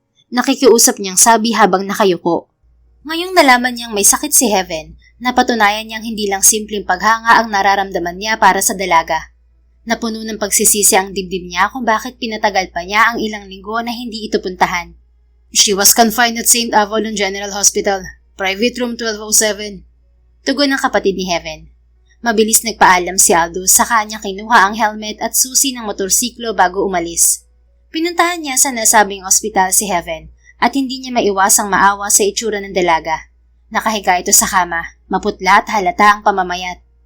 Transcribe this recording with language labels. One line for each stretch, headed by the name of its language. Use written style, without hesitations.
Filipino: Nakikiusap niyang sabi habang nakayuko. Ngayong nalaman niyang may sakit si Heaven, napatunayan niyang hindi lang simpleng paghanga ang nararamdaman niya para sa dalaga. Napuno ng pagsisisi ang dibdib niya kung bakit pinatagal pa niya ang ilang linggo na hindi ito puntahan.
English: She was confined at St. Avalon General Hospital, private room 1207.
Filipino: Tugon ng kapatid ni Heaven. Mabilis nagpaalam si Aldous sa kanya kinuha ang helmet at susi ng motorsiklo bago umalis. Pinuntahan niya sa nasabing ospital si Heaven at hindi niya maiwasang maawa sa itsura ng dalaga. Nakahiga ito sa kama, maputla at halata ang pamamayat.